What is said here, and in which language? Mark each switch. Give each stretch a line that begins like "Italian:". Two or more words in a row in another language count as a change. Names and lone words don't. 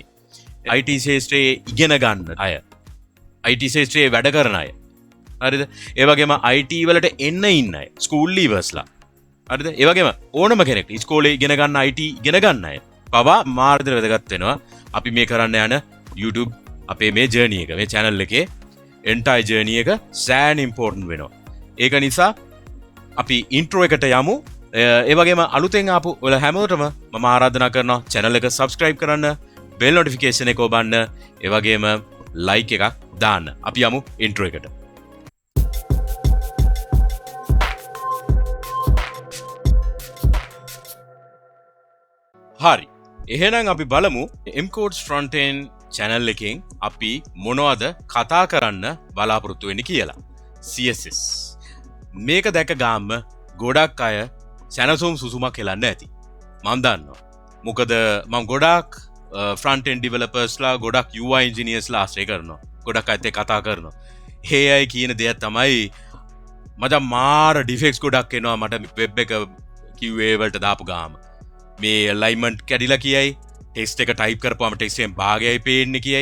Sinhala: IT ශේෂ්ත්‍රයේ ඉගෙන ගන්න අය. IT ශේෂ්ත්‍රයේ වැඩ කරන අය. හරිද? ඒ වගේම IT වලට එන්න ඉන්න අය.
English: school leavers.
Sinhala: හරිද? ඒ වගේම ඕනම කෙනෙක් ඉස්කෝලේ ඉගෙන ගන්න IT ඉගෙන ගන්න අය. පවා මාර්ගදර්ශන වැදගත් වෙනවා. අපි මේ කරන්න යන YouTube අපේ මේ ජර්නි එක, මේ channel එකේ
English: entire journey
Sinhala: එක සෑහෙන important වෙනවා. ඒක නිසා අපි intro එකට යමු. ඒ වගේම අලුතෙන් ආපු ඔයාලා හැමෝටම මම ආරාධනා කරනවා channel එක subscribe කරන්න.
English: bell notification
Sinhala: එක ඔබන්න, ඒ වගේම like එකක් දාන්න. අපි යමු intro එකට. හරි. එහෙනම් අපි බලමු MCodes Frontend channel එකෙන් අපි මොනවද කතා කරන්න බලාපොරොත්තු වෙන්නේ කියලා. CSS. මේක දැක ගාම ගොඩක් අය සැනසුම් සුසුමක් හෙලන්න ඇති. මම දන්නවා. මොකද මම ගොඩක්
English: front-end developers-
Sinhala: ලා ගොඩක්
English: UI engineers-
Sinhala: ලා ආශ්‍රය කරනවා. ගොඩක් අයත් එක්ක කතා කරනවා. ඒ අය කියන දේ තමයි මචං මාර ඩිෆෙක්ට්ස් ගොඩක් එනවා මට වෙබ් එක QA වලට දාපු ගාම. මේ alignment කැඩිලා කියයි. ටෙක්ස්ට් එක ටයිප් කරපුවාම ටෙක්ස්ට් එකෙන් භාගයයි පේන්නේ කියයි.